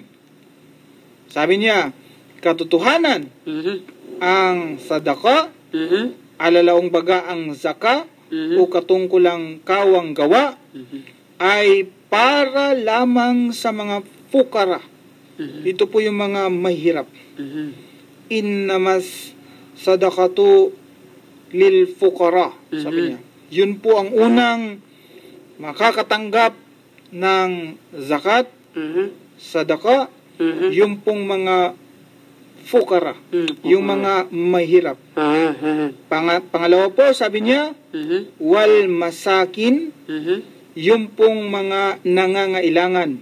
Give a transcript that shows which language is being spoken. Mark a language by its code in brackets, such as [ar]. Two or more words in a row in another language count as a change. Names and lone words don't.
[tl] Sabi niya, katotohanan ang sadaka, alalaong baga ang zaka, o katungkulang kawang gawa, ay para lamang sa mga fukara. Ito po yung mga mahirap. [ar] إنما الصدقات للفقراء, [tl] sabi niya. Yun po ang unang makakatanggap ng zakat sadaka, yung pong mga fukara, yung mga mahirap. Pangalawa po, sabi niya, [ar] والمساكين, [tl] yung pong mga nangangailangan.